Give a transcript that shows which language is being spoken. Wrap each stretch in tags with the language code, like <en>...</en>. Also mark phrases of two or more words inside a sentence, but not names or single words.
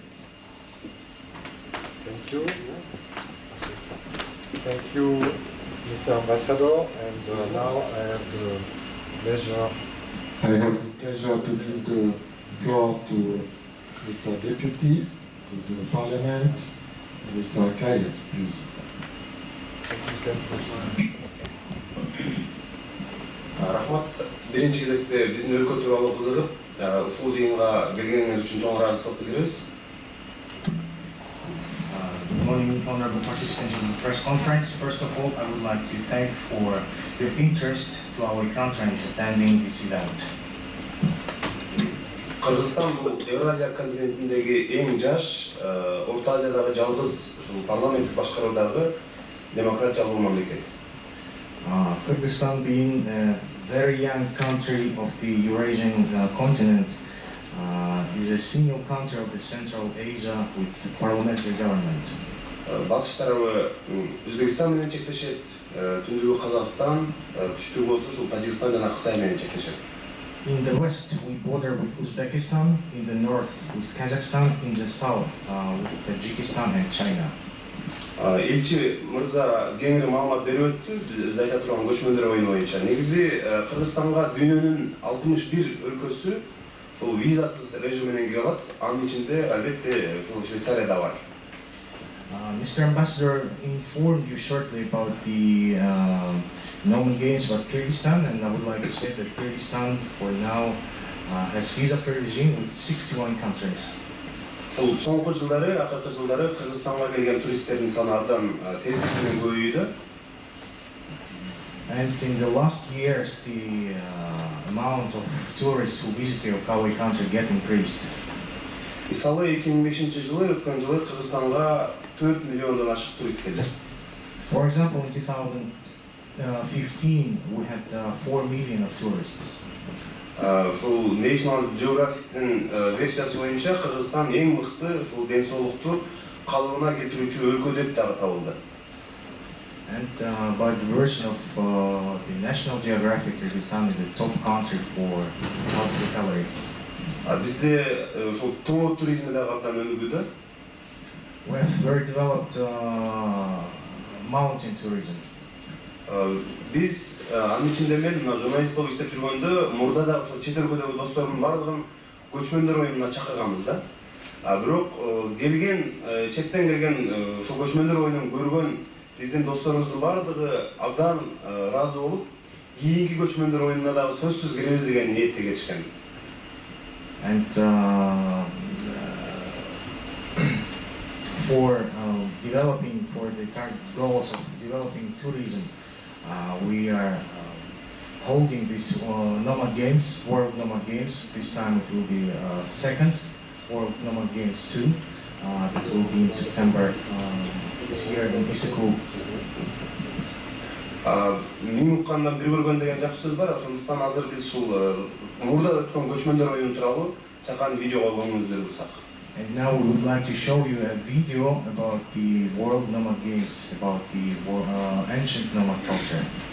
<en>Thank you. Thank you, Mr. Ambassador. And now I have the pleasure to give the floor to Mr. Deputy, to the Parliament, Mr. Akaev, please.</en> <ky>Рахмат. Биринчи кезекте биздин өлкө тууралуу кызыгып, ушул жыйынга келгениңиз үчүн чоң ыраазычылык билдиребиз.</ky> <en>Good morning, honorable participants in the press conference. First of all, I would like to thank for your interest to our country in attending this event.</en> <ky>Кыргызстан бул Евразия континентиндеги эң жаш, Орто Азиядагы жалгыз ушул парламенттик башкаруудагы демократиялуу мамлекет.</ky> <en>Kyrgyzstan being a very young country of the Eurasian continent is a single country of the Central Asia with parliamentary government.</en> <ky>Батыш тарабы Өзбекстан менен чектешет, түндүгү Казакстан, түштүгү болсо ушул Тажикстан жана Кытай менен чектешет.</ky> <en>In the west, we border with Uzbekistan, in the north with Kazakhstan, in the south with Tajikistan and China.</en> <ky>Элчи мырза кеңири маалымат берип өттү. Биз айта турган көчмөндөр оюну боюнча негизи Кыргызстанга дүйнөнүн 61 өлкөсү ушул визасыз режим менен кире алат. Анын ичинде албетте ушул Швейцария да бар.</ky> <en>Mr. Ambassador informed you shortly about the nomad games about Kyrgyzstan, and I would like to say that Kyrgyzstan for now has visa-free regime with 61 countries.</en> <ky>Ушул соңку жылдары, акыркы жылдары Кыргызстанга келген туристтердин саны абдан тездик менен көбөйдү.</ky> <en>And in the last years, the amount of tourists who visit our country get increased.</en> <ky>Мисалы 2005-жылы өткөн жылы Кыргызстанга 4 миллиондон ашык турист келди.</ky> <en>For example, in 2015, we had 4 million of tourists.</en> <ky>Ушул National Geographic'тин версиясы боюнча Кыргызстан эң мыкты ушул ден соолукту калыбына келтирүүчү өлкө деп дагы табылды.</ky> <en>And by the version of the National Geographic, Kyrgyzstan is the top country for health recovery.</en> <ky>Бизде ушул тоо туризми дагы абдан өнүгүүдө.</ky> <en>We have very developed mountain tourism.</en> <ky>Биз анын ичинде мен журналист болуп иштеп жүргөндө мурда да ошол чет өлкөдөгү досторумдун бардыгын көчмөндөр оюнуна чакырганбыз да. Бирок келген четтен келген ошол көчмөндөр оюнун көргөн биздин досторубуздун бардыгы абдан ыраазы болуп, кийинки көчмөндөр оюнуна дагы сөзсүз киребиз деген ниетте кетишкен.</ky> <en>And for developing, for the goals of developing tourism, we are holding this Nomad Games, World Nomad Games. This time it will be second World Nomad Games 2. It will be in September this year in Issyk-Koul.</en> <ky>Мен уккандан бир көргөн деген жакшы сөз бар. Ошондуктан азыр биз ушул мурда өткөн көчмөндөр оюну тууралуу чакан видеого көңүлүңүздү бурсак.</ky> <en>And now we would like to show you a video about the World Nomad Games, about the ancient nomad culture.</en>